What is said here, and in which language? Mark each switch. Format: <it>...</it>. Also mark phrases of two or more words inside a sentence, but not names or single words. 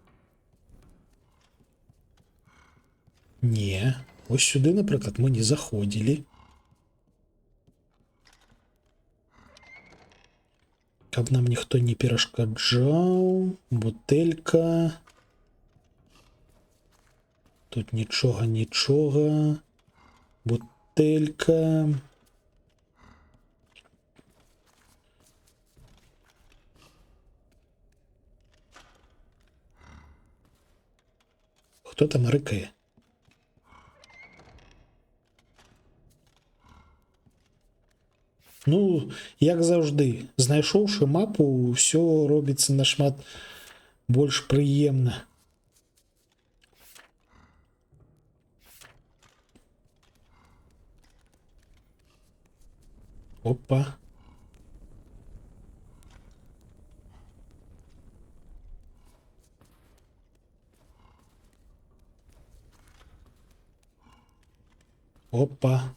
<be>Не. Ось сюды, напрыклад, мы не заходзілі. Каб нам ніхто не перашкаджаў. Бутэлька.</be> <uk>Тут нічого, нічого. Бутелька. Хто там рикає? Ну, як завжди, знайшовши мапу, все робиться</uk> <be>нашмат больш прыемна. Опа. Опа.</be>